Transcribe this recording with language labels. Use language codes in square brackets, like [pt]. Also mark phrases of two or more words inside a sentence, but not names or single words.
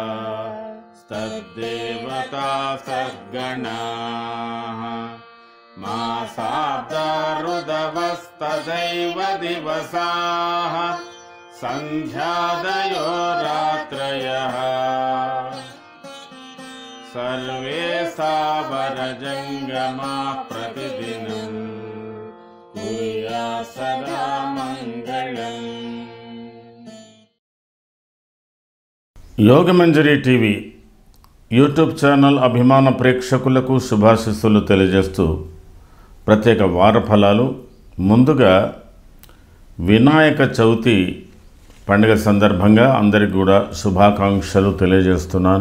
[sa] तद्देवता सद्गणाः मासाब्दा ऋदवस्तदैव दिवसाः सन्ध्यादयो रात्रयः सर्वे सावरजङ्गमा प्रतिदिनं कुर्यात् सदा मङ्गलम्। [te] యోగమంజరి టీవీ యూట్యూబ్ ఛానల్ అభిమాన ప్రేక్షకులకు శుభాశీస్సులు తెలియజేస్తూ ప్రత్యేక వార ఫలాలు. ముందుగా వినాయక చవితి పండుగ సందర్భంగా అందరికీ కూడా శుభాకాంక్షలు తెలియజేస్తున్నాను.